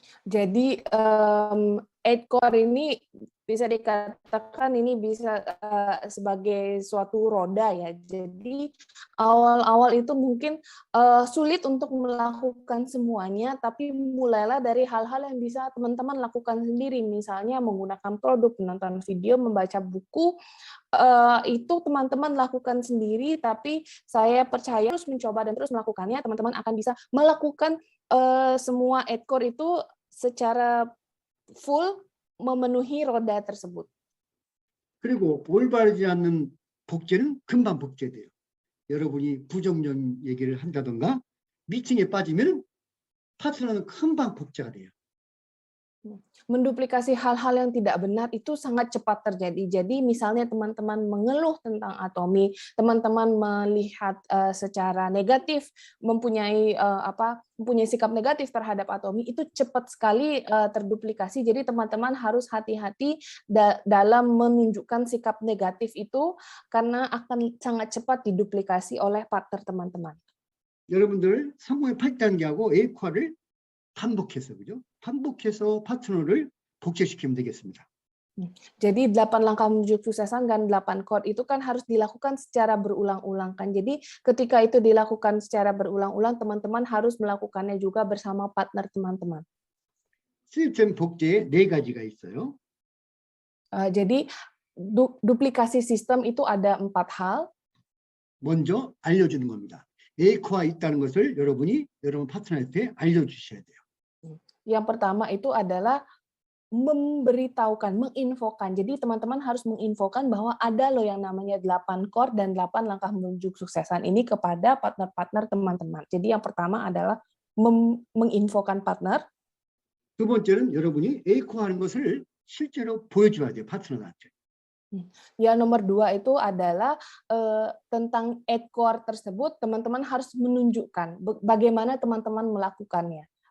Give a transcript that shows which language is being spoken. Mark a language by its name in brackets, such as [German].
[Indonesian] Jadi EdCore ini bisa dikatakan ini bisa sebagai suatu roda ya. Jadi awal-awal itu mungkin sulit untuk melakukan semuanya, tapi mulailah dari hal-hal yang bisa teman-teman lakukan sendiri, misalnya menggunakan produk, menonton video, membaca buku. Itu teman-teman lakukan sendiri, tapi saya percaya terus mencoba dan terus melakukannya, teman-teman akan bisa melakukan semua EdCore itu secara full memenuhi roda tersebut. [Korean] 그리고 올바르지 않는 복제는 금방 복제돼요. 여러분이 부정적인 얘기를 한다던가 미팅에 빠지면 파트너는 금방 복제가 돼요. [Indonesian] Menduplikasi hal-hal yang tidak benar itu sangat cepat terjadi. Jadi misalnya teman-teman mengeluh tentang Atomi, teman-teman melihat secara negatif, mempunyai sikap negatif terhadap Atomi, itu cepat sekali terduplikasi. Jadi teman-teman harus hati-hati dalam menunjukkan sikap negatif itu karena akan sangat cepat diduplikasi oleh partner teman-teman. [Korean] 여러분들 성공의 8단계하고 에이코아를 반복해서 그죠? 반복해서 파트너를 복제시키면 되겠습니다. [Indonesian] Jadi 8 langkah menuju kesuksesan dan 8 chord itu kan harus dilakukan secara berulang-ulang kan. Jadi ketika itu dilakukan secara berulang-ulang, teman-teman harus melakukannya juga bersama partner teman-teman. [Korean] 시스템 복제에 4가지가 있어요. [Indonesian] Jadi duplikasi sistem itu ada 4 hal. [Korean] 먼저 알려주는 겁니다. 에이코아 있다는 것을 여러분 파트너한테 알려주셔야 돼요. [Indonesian] Yang pertama itu adalah memberitahukan, menginfokan. Jadi teman-teman harus menginfokan bahwa ada loh yang namanya 8 chord dan 8 langkah menuju kesuksesan ini kepada partner-partner teman-teman. Jadi yang pertama adalah menginfokan partner. [Korean] 두 번째는 여러분이 에이코아 하는 것을 실제로 보여줘야 돼요, 파트너한테. [Indonesian] Yang nomor 2 itu adalah tentang 8 chord tersebut, teman-teman harus menunjukkan bagaimana teman-teman melakukannya.